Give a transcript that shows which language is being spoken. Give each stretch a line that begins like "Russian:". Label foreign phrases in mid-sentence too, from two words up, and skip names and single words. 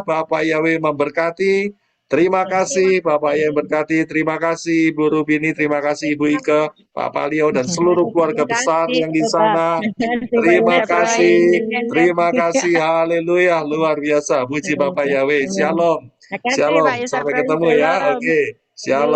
Indonesian: Bapak Yahweh memberkati. Terima kasih Bapak yang berkati, terima kasih Ibu Rubini, terima kasih Ibu Ike, Pak Palio, dan seluruh keluarga besar yang di sana. Terima kasih, haleluya, luar biasa, puji Bapak Yahweh,
Hebrew: shalom, shalom,
Indonesian: sampai ketemu ya, oke, shalom.